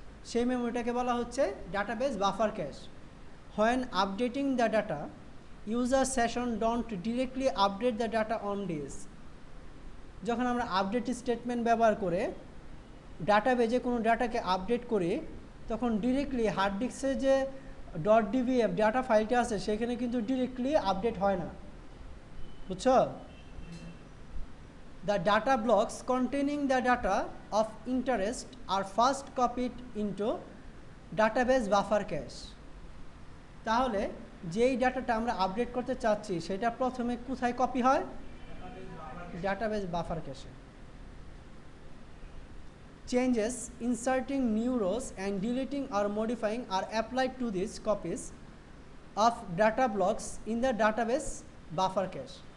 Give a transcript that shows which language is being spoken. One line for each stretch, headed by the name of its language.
Bangla: সেই মেমোরিটাকে বলা হচ্ছে database buffer cash.
English: When updating the data, user session don't directly update the data on disk.
Bangla: যখন আমরা update statement ব্যবহার করে ডাটাবেজে কোনো ডাটাকে আপডেট করি, তখন ডিরেক্টলি হার্ড ডিস্কে যে .dbf ডাটা ফাইলটা আছে সেখানে কিন্তু ডিরেক্টলি আপডেট হয় না, বুঝছো?
English: The data blocks containing the data of interest are first copied into database buffer cache.
Bangla: তাহলে যেই ডাটাটা আমরা আপডেট করতে চাচ্ছি সেটা প্রথমে কোথায় কপি হয়? Database buffer cache.
English: Changes inserting new rows and deleting or modifying are applied to these copies of data blocks in the database buffer cache.